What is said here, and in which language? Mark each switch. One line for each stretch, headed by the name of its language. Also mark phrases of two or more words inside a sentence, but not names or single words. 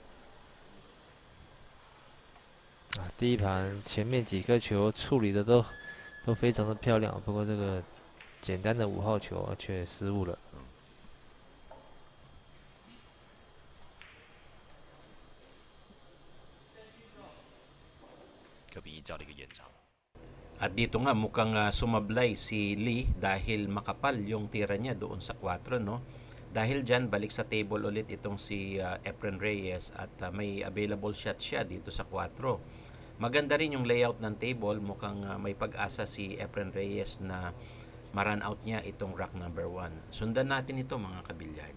Chinese: 第一盘前面几颗球处理的都非常的漂亮，不过这个简单的5号球却失误了。柯秉义叫了一个延长。
Filipino: At dito nga mukhang sumablay si Lee dahil makapal yung tira niya doon sa 4, no? Dahil dyan, balik sa table ulit itong si Efren Reyes at may
English: available shot
Filipino: siya dito sa 4. Maganda rin yung layout ng table. Mukhang may pag-asa si Efren Reyes na ma-run out niya itong
English: rack number 1.
Filipino: Sundan natin ito mga kabilyard.